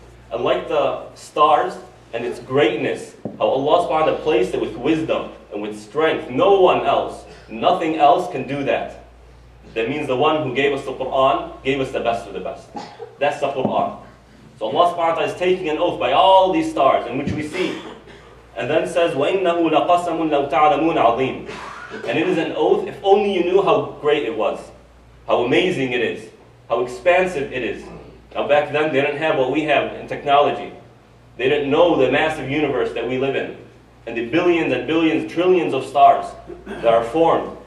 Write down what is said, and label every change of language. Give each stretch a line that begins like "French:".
English: And like the stars and its greatness, how Allah subhanahu wa ta'ala placed it with wisdom and with strength, no one else, nothing else can do that. That means the one who gave us the Quran gave us the best of the best. That's the Quran. So Allah subhanahu wa ta'ala is taking an oath by all these stars in which we see.
Arabic: And then says, وَإِنَّهُ لَقَسَمٌ لَوْ تَعْلَمُونَ عَظِيمٌ.
English: And it is an oath if only you knew how great it was, how amazing it is, how expansive it is. Now back then they didn't have what we have in technology. They didn't know the massive universe that we live in. And the billions and billions, trillions of stars that are formed.